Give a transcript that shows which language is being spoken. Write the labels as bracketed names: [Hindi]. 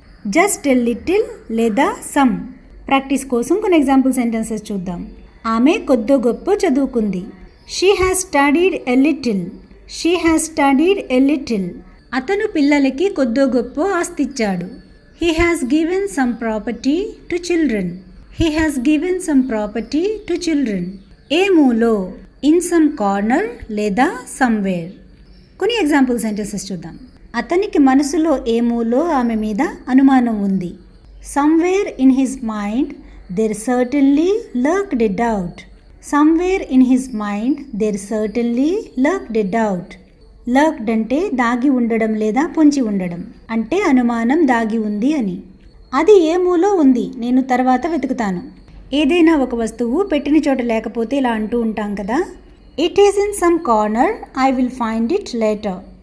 [English] just a little [Telugu] లేదా [English] Some. [Telugu] Practice కోసం కొన్ని ఎగ్జాంపుల్ సెంటెన్సెస్ చూద్దాం. ఆమె కొద్దో గొప్పో చదువుకుంది. [English] She has studied a little. She has studied a little. [Telugu] అతను పిల్లలకి కొద్దో గొప్పో ఆస్తిచ్చాడు. [English] He has given some property to children. He has given some property to children. [Telugu] ఏ మూలో, [English] in some corner [Telugu] లేదా [English] somewhere. [Telugu] కొన్ని ఎగ్జాంపుల్ సెంటెన్సెస్ చూద్దాం. అతనికి మనసులో ఏ మూలో ఆమె మీద అనుమానం ఉంది. [English] Somewhere in his mind there certainly lurked a doubt. Somewhere in his mind there certainly lurked a doubt. [Telugu] లర్క్డ్ అంటే దాగి ఉండడం లేదా పొంచి ఉండడం, అంటే అనుమానం దాగి ఉంది అని. అది ఏ మూలో ఉంది, నేను తర్వాత వెతుకుతాను. ఏదైనా ఒక వస్తువు పెట్టిన చోట లేకపోతే ఇలా అంటూ ఉంటాం కదా, [English] It is in some corner I will find it later.